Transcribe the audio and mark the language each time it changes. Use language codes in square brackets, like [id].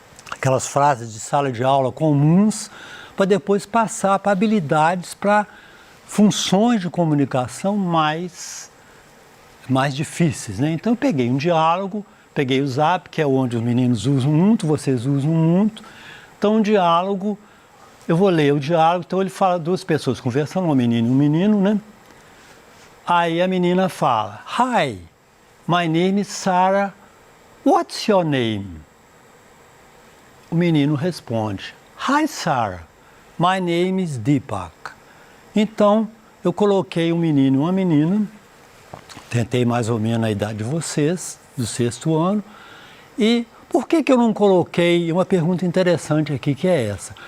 [pt] Aquelas frases de sala de aula comuns, para depois passar para habilidades, para funções de comunicação mais difíceis, né? Então eu peguei um diálogo, peguei o Zap, que é onde os meninos usam muito, vocês usam muito. Então um diálogo, eu vou ler o diálogo, então ele fala duas pessoas conversando, uma menina e um menino, né? Aí a menina fala, [en] Hi, my name is Sarah, what's your name? [pt] O menino responde, [en] Hi Sarah, my name is Deepak. [pt] Então, eu coloquei um menino e uma menina, Tentei mais ou menos a idade de vocês, do 6º ano. E por que eu não coloquei uma pergunta interessante aqui, que é essa?